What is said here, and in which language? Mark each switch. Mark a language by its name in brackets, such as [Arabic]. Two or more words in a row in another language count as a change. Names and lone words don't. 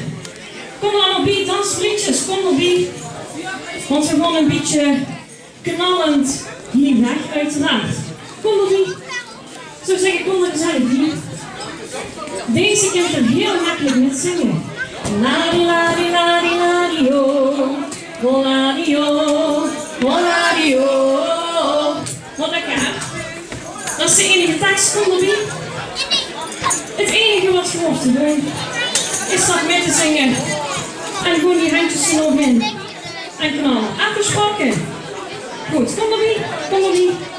[Dutch] Kom er allemaal bij, dansvriendjes, kom er bij. Want we gaan een beetje knallend hier weg, uiteraard. Kom er bij. Ik zou zeggen, kom er gezellig bij. Deze kan er heel makkelijk met zingen. Ladi ladi ladi ladi oh, ladi oh, ladi oh. Wat lekker. Dat is de enige tekst, kom erbij. Het enige wat je hoeft te doen, is dat met te zingen. En gewoon die handjes er nog in. En knallen. Afgesproken. Goed, kom erbij, kom erbij.